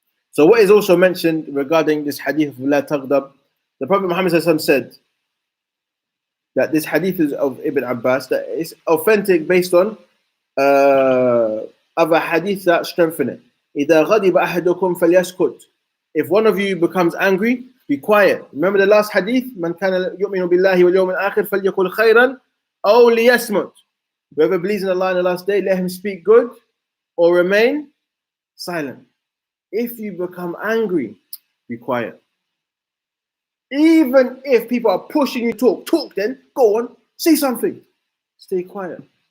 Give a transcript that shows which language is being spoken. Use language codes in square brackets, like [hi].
[en] So what is also mentioned regarding this hadith of La Taghdab, the Prophet Muhammad said that this hadith is of Ibn Abbas, that it's authentic based on other hadith that strengthen it. [ar] إِذَا غَضِبَ أَحَدُكُمْ فَلْيَسْكُتْ. [en] If one of you becomes angry, be quiet. Remember the last hadith, [ar] مَنْ كَانَ يُؤْمِنُ بِاللَّهِ وَالْيَوْمِ الْآخِرِ فَلْيَقُلْ خَيْرًا أَوْ لِيَسْمُتْ. [en] Whoever believes in Allah in the last day, let him speak good or remain silent. If you become angry, be quiet. Even if people are pushing you to talk then, go on, say something. Stay quiet.